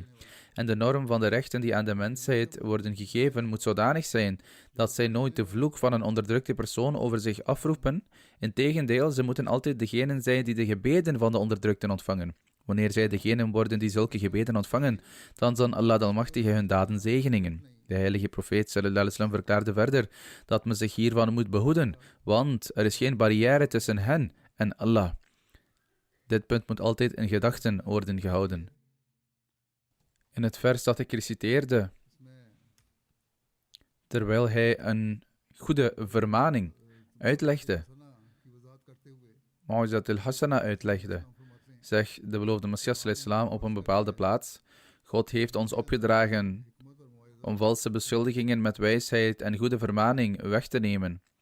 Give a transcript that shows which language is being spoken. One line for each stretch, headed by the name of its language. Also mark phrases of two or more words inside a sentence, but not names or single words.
Dutch: En de norm van de rechten die aan de mensheid worden gegeven moet zodanig zijn dat zij nooit de vloek van een onderdrukte persoon over zich afroepen. Integendeel, ze moeten altijd degenen zijn die de gebeden van de onderdrukten ontvangen. Wanneer zij degenen worden die zulke gebeden ontvangen, dan zal Allah de Almachtige hun daden zegeningen. De heilige profeet
Arabic: صلى الله عليه وسلم
Dutch: verklaarde verder dat men zich hiervan moet behoeden, want er is geen barrière tussen hen en Allah. Dit punt moet altijd in gedachten worden gehouden. In het vers dat ik reciteerde, terwijl hij een goede vermaning uitlegde,
Arabic: موعظة الحسنة
Dutch: uitlegde, zegt de beloofde Messias salam op een bepaalde plaats: God heeft ons opgedragen om valse beschuldigingen met wijsheid en goede vermaning weg te nemen.